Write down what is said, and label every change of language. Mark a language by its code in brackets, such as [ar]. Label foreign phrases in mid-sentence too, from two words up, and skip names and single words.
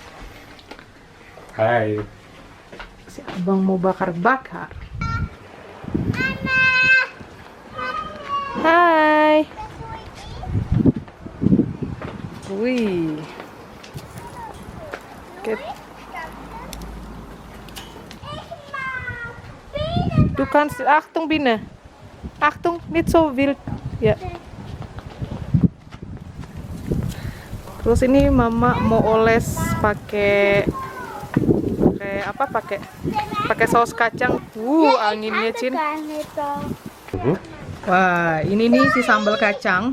[id] Hai. Si abang mau bakar-bakar. Hai. Wih. Oke. [de] Du kannst, Achtung Biene. Achtung, nicht so wild. Ja. [id] Terus ini mama mau oles pakai apa? Pakai saus kacang. Anginnya, Cin. Wah, ini nih si sambal kacang.